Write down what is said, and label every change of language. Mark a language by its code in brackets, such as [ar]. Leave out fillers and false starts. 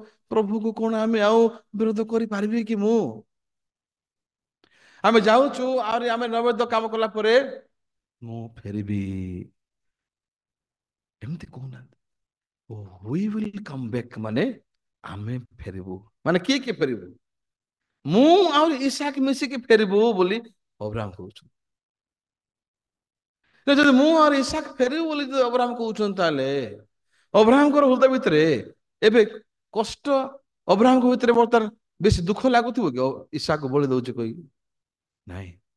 [or] ପ୍ରଭୁକୁ କଣ ଆମେ ଆଉ ବିରୋଧ କରିପାରିବି କି? ଆମେ ଯାଉଛୁ, ଆହୁରି ଆମେ ନୈବେଦ୍ୟ କାମ କଲା ପରେ ମୁଁ ଫେରିବି, ଏମିତି କହୁନାହାନ୍ତି। [en] we will come back [or] ମାନେ ଆମେ ଫେରିବୁ। ମାନେ କିଏ କିଏ ଫେରିବୁ? ମୁଁ ଆଉ ଇସାକ ମିଶିକି ଫେରିବୁ ବୋଲି ଅବ୍ରାହମ କହୁଛୁ। ଯଦି ମୁଁ ଆଉ ଇସାକ ଫେରିବୁ ବୋଲି ଯଦି ଅବ୍ରାହମ କହୁଛନ୍ତି, ତାହେଲେ ଅବ୍ରାହମଙ୍କର ହୃଦୟ ଭିତରେ ଏବେ କଷ୍ଟ, ଅବ୍ରାହମଙ୍କ ଭିତରେ ବର୍ତ୍ତମାନ ବେଶୀ ଦୁଃଖ ଲାଗୁଥିବ କି ଇସାକ ବଳି ଦଉଛି କହିକି? ନାଇଁ।